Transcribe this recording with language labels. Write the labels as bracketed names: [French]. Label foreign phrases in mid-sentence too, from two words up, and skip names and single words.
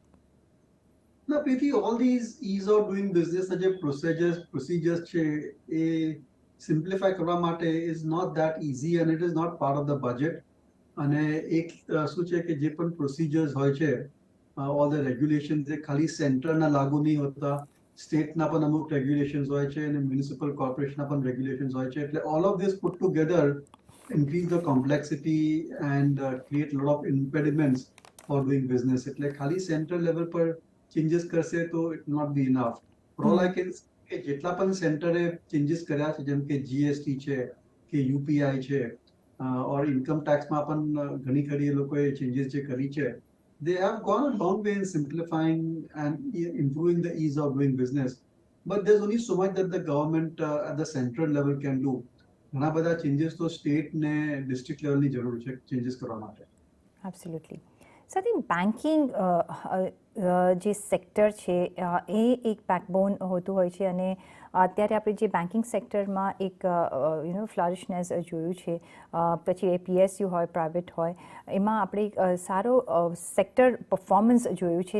[English] ના પ્રીતિ, all these is of doing business [Gujarati] જે પ્રોસિજર્સ છે એ સિમ્પ્લિફાય કરવા માટે [English] is not that easy and it is not part of the budget. [Gujarati] અને એક શું છે કે જે પણ પ્રોસિજર્સ હોય છે, [English] all the regulations [Gujarati] એ ખાલી સેન્ટરના લાગુ નહીં હોતા, સ્ટેટના પણ અમુક રેગ્યુલેશન્સ હોય છે અને મ્યુનિસિપલ કોર્પોરેશનના પણ રેગ્યુલેશન્સ હોય છે. [English] એટલે all of this put together increase the complexity and create a lot of impediments for doing business. [Gujarati] એટલે ખાલી [English] central level [Gujarati] પર ચેન્જીસ કરશે તો [English] it not be enough. For all I can say [Gujarati] કે જેટલા પણ સેન્ટરે ચેન્જીસ કર્યા છે, જેમ કે જીએસટી છે કે યુપીઆઈ છે ઓર [English] income tax [Gujarati] પણ ઘણી ખરી એ લોકોએ ચેન્જીસ જે કરી છે, [English] they have gone a long way in simplifying and improving the ease of doing business. But there's only so much that the government at the central level can do. [Gujarati] ઘણા બધા ચેન્જીસ તો સ્ટેટ ને [English] district level [Gujarati] જરૂર છે ચેન્જીસ કરવા માટે. એબ્સોલ્યુટલી. સાથે બેન્કિંગ જે સેક્ટર છે એ એક બેકબોન હોતું હોય છે, અને અત્યારે આપણે જે [English] banking sector [Gujarati] એક ફ્લરિશનેસ જોયું છે, પછી એ પીએસયુ હોય, પ્રાઇવેટ હોય, એમાં આપણે એક સારો [English] sector performance [Gujarati] જોયું છે.